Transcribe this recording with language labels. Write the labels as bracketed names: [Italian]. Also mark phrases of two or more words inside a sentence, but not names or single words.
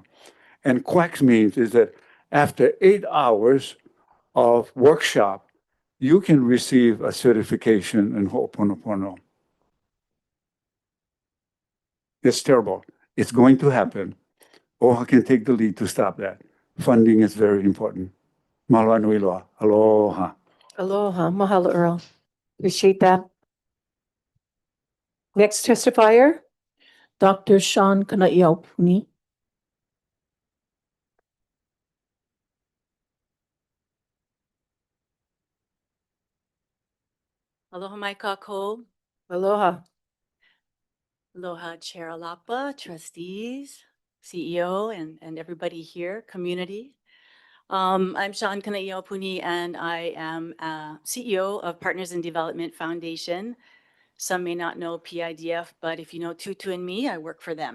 [English] And quacks means is that after 8 hours of workshop, you can receive a certification in Ho'oponopono. It's terrible. It's going to happen. OHA can take the lead to stop that. Funding is very important. [Hawaiian] Mahalo nui loa. Aloha. Aloha. Mahalo, [English] Earl. Appreciate that. Next testifier, Dr. Sean Kanaiaupuni. [Hawaiian] Aloha mai kākou. aloha. [English] Aloha Chair Alapa, trustees, CEO, and everybody here, community. I'm Sean Kanaiaupuni, and I am CEO of Partners in Development Foundation. Some may not know PIDF, but if you know Tutu and me, I work for them.